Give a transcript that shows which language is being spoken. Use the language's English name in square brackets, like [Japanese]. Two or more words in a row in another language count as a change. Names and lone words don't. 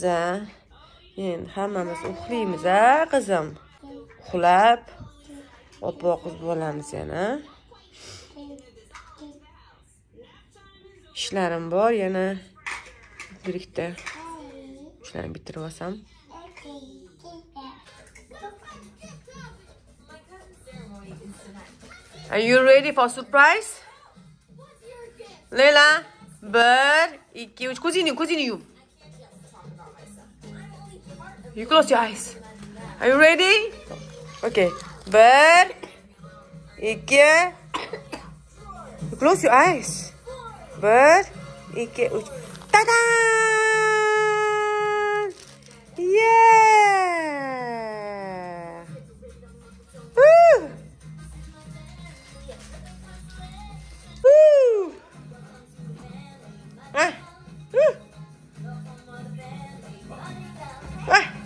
[Uzbek] Endi hammamiz uxlaymiz, qizim. Uxlab, oppo qiz bo'lamiz yana. [Turkish] İşlerim bor, [Uzbek] yana birlikte ishlarni bitirib olsam. [English] Are you ready for surprise? [Uzbek] Leila, 1, 2, 3, ko'zingni yum. [English] You close your eyes. Are you ready? Okay. 1, 2. You close your eyes. 1, 2, 3. Ta-da! Yeah! Woo! Woo! Ah! Woo! Ah!